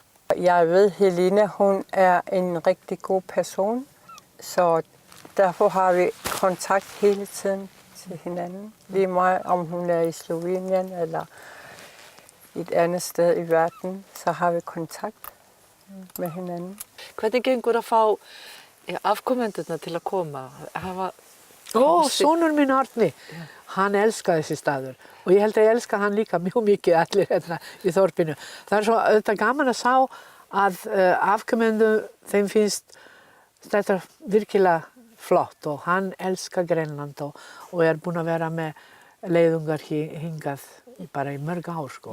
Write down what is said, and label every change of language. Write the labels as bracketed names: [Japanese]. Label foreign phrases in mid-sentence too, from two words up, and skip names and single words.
[Danish] Jeg ved, Helena, hun er en rigtig god person. Så derfor har vi kontakt hele tiden til hinanden. Lige meget om hun er i Slovenien eller et andet sted i verden, så har vi kontakt med hinanden. [Icelandic] Hvernig gengur að fá afkomendurna til að koma? Sonur minn Árni, hann elskar þessi staður og ég held að ég elska hann líka mjög mikið allir hérna í þorpinu. Það svo auðvitað gaman að sjá að afkomendum þeim finnst þetta virkilega flott og hann elskar Grænland og búinn að vera með leiðungar hingað bara í mörg ár sko.